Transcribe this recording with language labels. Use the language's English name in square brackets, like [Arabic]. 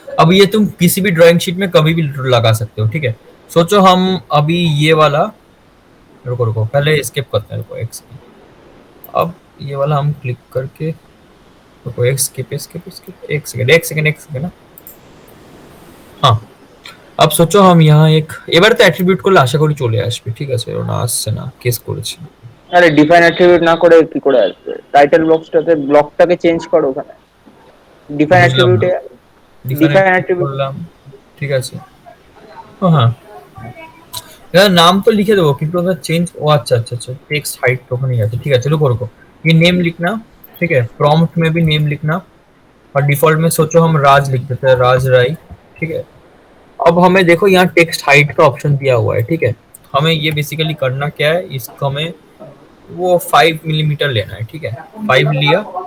[Hindi] अब ये तुम किसी भी ड्राइंग शीट में कभी भी लगा सकते हो, ठीक है। सोचो हम अभी ये वाला, रुको रुको पहले एस्केप करते हैं, रुको एक सेकंड। अब ये वाला हम क्लिक करके, रुको एस्केप एस्केप एस्केप, एक सेकंड ना। हाँ, अब सोचो हम यहाँ एक [Bangla] এবারে তো অ্যাট্রিবিউট করলে আশা করি চলে আসবে, ঠিক আছে, ওটা আসছে না, কেস করেছি। আরে ডিফাইন অ্যাট্রিবিউট না করে কি করে আসবে, টাইটেল বক্সটাতে ব্লকটাকে চেঞ্জ করো, ওখানে ডিফাইন অ্যাট্রিবিউটে ডিফাইন অ্যাট্রিবিউট করলাম, ঠিক আছে। [Hindi] হ্যাঁ, यार नाम तो लिखे दो, কিন্তু अगर चेंज, ओ अच्छा अच्छा अच्छा, टेक्स्ट हाइट तो नहीं आती, ठीक है। चलो रुको, ये नेम लिखना, ठीक है। प्रॉम्प्ट में भी नेम लिखना, और डिफॉल्ट में सोचो हम राज लिख देते हैं, राज राय, ठीक है। अब हमें देखो यहाँ टेक्स्ट हाइट का ऑप्शन दिया हुआ है, ठीक है। हमें ये बेसिकली करना क्या है, इसको हमें वो 5 मिलीमीटर लेना है, ठीक है। 5 लिया।